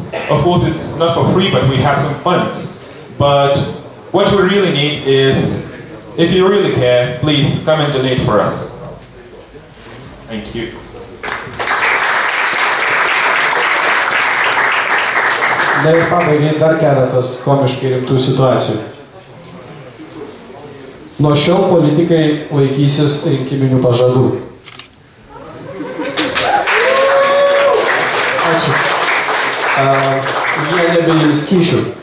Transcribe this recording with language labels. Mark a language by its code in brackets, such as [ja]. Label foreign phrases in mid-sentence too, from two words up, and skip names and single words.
[en] Of course, it's not for free, but we have some funds. But what we really need is, if you really care, please come and donate for us. Thank you. [lt] Na ir pabaigai dar keletas komiškai rimtų situacijų. Nuo šiol politikai laikysis rinkiminių pažadų. Ačiū. Jie nebeims kyšių.